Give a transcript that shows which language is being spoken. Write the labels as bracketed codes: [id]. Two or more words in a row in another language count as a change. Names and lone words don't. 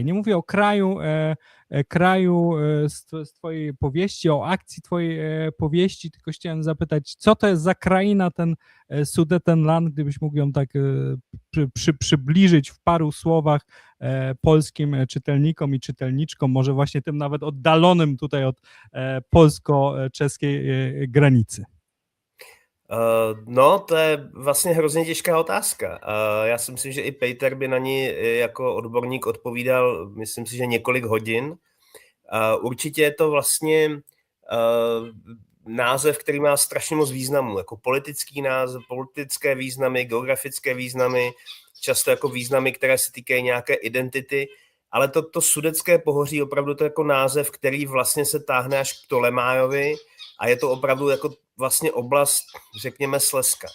[pl] Nie mówię o kraju z twojej powieści, o akcji twojej powieści, tylko chciałem zapytać, co to jest za kraina ten Sudetenland, gdybyś mógł ją tak przybliżyć w paru słowach polskim czytelnikom i czytelniczkom, może właśnie tym nawet oddalonym tutaj od polsko-czeskiej granicy. [cs] No, to je vlastně hrozně těžká otázka. Já si myslím, že i Peter by na ní jako odborník odpovídal, myslím si, že několik hodin. Určitě je to vlastně název, který má strašně moc významů, jako politický název, politické významy, geografické významy, často jako významy, které se týkají nějaké identity, ale to Sudecké pohoří opravdu to jako název, který vlastně se táhne až k Ptolemájovi a je to opravdu jako vlastně oblast, řekněme, Slezska.